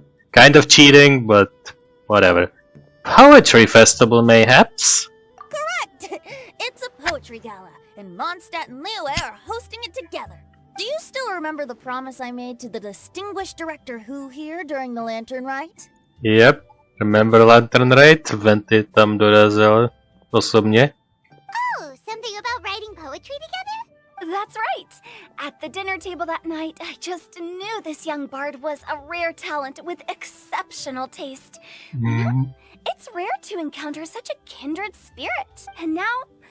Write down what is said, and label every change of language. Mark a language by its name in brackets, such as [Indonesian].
[English] Kind of cheating, but whatever. Poetry festival, mayhaps? Correct! It's a poetry gala, and Mondtstadu and Liyue are hosting it together. Do you still remember the promise I made to the distinguished director Who here during the Lantern Rite? Yep. Remember Lantern Rite? [Czech] Venty tam dorazil osobně. [English] Oh, something about writing poetry together? That's right. At the dinner table that night, I just knew this young bard was a rare talent with exceptional taste. It's rare to encounter such a kindred spirit. And now,